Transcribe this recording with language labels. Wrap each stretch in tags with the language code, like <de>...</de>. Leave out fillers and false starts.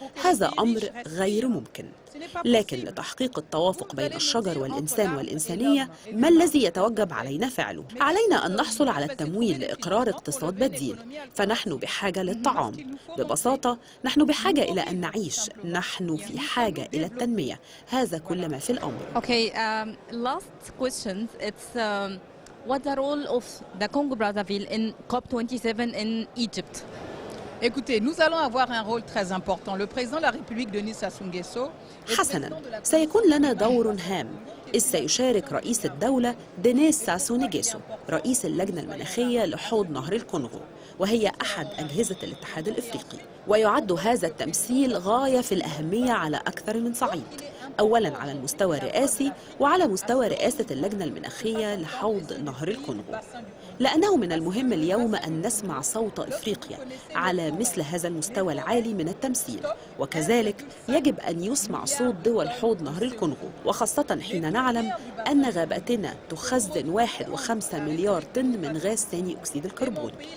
<ar>هذا أمر غير ممكن. لكن لتحقيق التوافق بين الشجر والإنسان والإنسانية، ما الذي يتوجب علينا فعله؟ علينا أن نحصل على التمويل لإقرار اقتصاد بديل، فنحن بحاجة للطعام. ببساطة نحن بحاجة إلى أن نعيش، نحن في حاجة إلى التنمية. هذا كل ما في الأمر.</ar> <en>Last question. It's what the role of the Congo Brazzaville in COP27 in Egypt?</en> <fr>Écoutez, nous allons avoir un rôle très important. Le président de la République, Denis Sassou Nguesso.</fr> <ar>حسناً، سيكون لنا دور هام، إذ سيشارك رئيس الدولة دينيس ساسو نيجيسو رئيس اللجنة المناخية لحوض نهر الكونغو، وهي أحد أجهزة الاتحاد الإفريقي. ويعد هذا التمثيل غاية في الأهمية على أكثر من صعيد، أولاً على المستوى الرئاسي وعلى مستوى رئاسة اللجنة المناخية لحوض نهر الكونغو، لأنه من المهم اليوم أن نسمع صوت إفريقيا على مثل هذا المستوى العالي من التمثيل، وكذلك يجب أن يسمع صوت دول حوض نهر الكونغو، وخاصة حين نعلم أن غاباتنا تخزن 1.5 مليار طن من غاز ثاني أكسيد الكربون،</ar>